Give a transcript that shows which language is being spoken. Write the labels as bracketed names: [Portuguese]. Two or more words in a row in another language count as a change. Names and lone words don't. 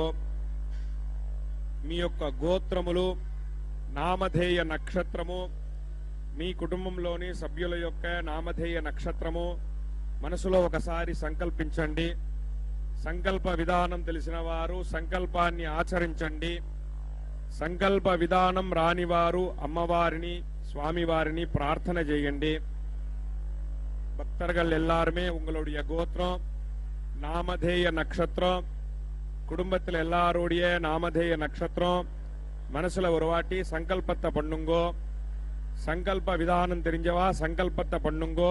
[Telugu] మీ యొక్క గోత్రములు, నామధేయ నక్షత్రము, మీ కుటుంబంలోని సభ్యుల యొక్క నామధేయ నక్షత్రము మనసులో ఒకసారి సంకల్పించండి. సంకల్ప విధానం తెలిసిన వారు సంకల్పాన్ని ఆచరించండి. సంకల్ప విధానం రాని వారు అమ్మవారిని, స్వామివారిని ప్రార్థన చేయండి. [Tamil] பக்தர்கள் எல்லாருமே உங்களுடைய கோத்திரம், நாமதேய நட்சத்திரம், குடும்பத்தில் எல்லாருடைய நாமதேய நட்சத்திரம் மனசுல ஒரு வாட்டி சங்கல்பத்தை பண்ணுங்கோ. சங்கல்ப விதானம் தெரிஞ்சவா சங்கல்பத்தை பண்ணுங்கோ.